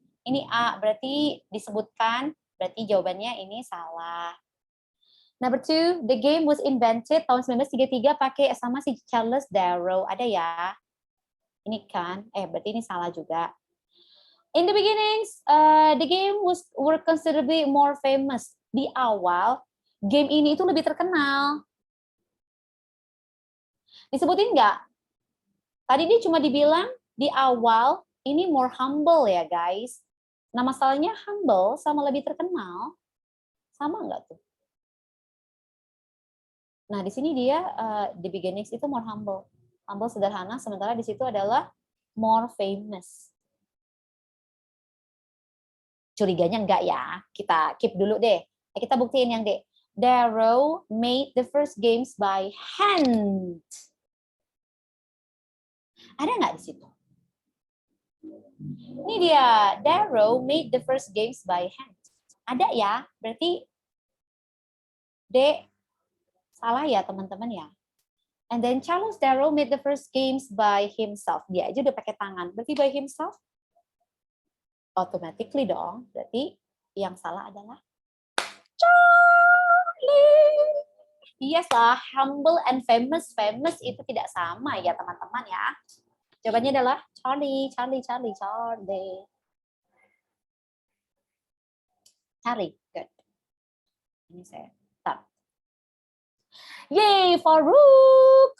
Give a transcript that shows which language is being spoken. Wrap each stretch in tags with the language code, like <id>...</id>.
<id>Ini A, berarti disebutkan, berarti jawabannya ini salah.</id> <en>Number 2, the game was invented</en> <id>tahun 1933 pakai sama si Charles Darrow. Ada ya? Ini kan, berarti ini salah juga.</id> <en>In the beginnings, the game were considerably more famous.</en> <id>Di awal, game ini itu lebih terkenal. Disebutin nggak? Tadi dia cuma dibilang di awal ini</id> <en>more humble</en> <id>ya guys. Nah masalahnya humble sama lebih terkenal, sama nggak tuh? Nah, di sini dia</id> <en>the beginnings</en> <id>itu</id> <en>more humble.</en> <id>Humble sederhana, sementara di situ adalah</id> <en>more famous.</en> <id>Curiganya enggak ya? Kita keep dulu deh. Kita buktiin yang D.</id> <en>Darrow made the first games by hand.</en> <id>Ada nggak di situ? Ini dia.</id> <en>Darrow made the first games by hand.</en> <id>Ada ya? Berarti D. Salah ya teman-teman ya.</id> <en>And then Charles Darrow made the first games by himself.</en> <id>Dia aja udah pakai tangan. Berarti</id> <en>by himself?</en> <id>Automatically dong. Berarti yang salah adalah Charlie.</id> <en>Yes lah, humble and famous.</en> <id>Famous itu tidak sama ya teman-teman ya. Jawabannya adalah Charlie, Charlie, Charlie, Charlie. Charlie, good. Ini saya start. Yeay, Farouk.</id>